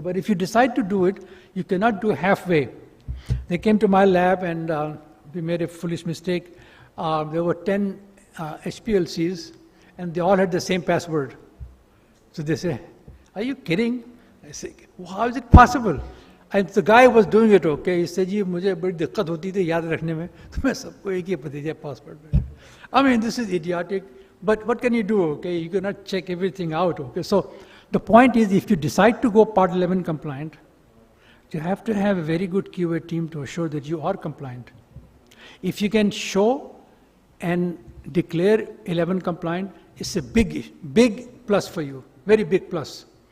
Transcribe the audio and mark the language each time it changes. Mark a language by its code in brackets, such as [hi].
[en] But if you decide to do it, you cannot do halfway. They came to my lab and we made a foolish mistake. There were 10 HPLCs and they all had the same password. So they say, are you kidding? I say, how is it possible? And the guy was doing it, okay? He said, [hi] मुझे बड़ी दिक्कत होती थी याद रखने में, तो मैं सबको एक ही पता password. [en] I mean, this is idiotic, but what can you do, okay? You cannot check everything out, okay? So the point is, if you decide to go Part 11 compliant, you have to have a very good QA team to assure that you are compliant. If you can show and declare 11 compliant, it's a big plus for you, very big plus.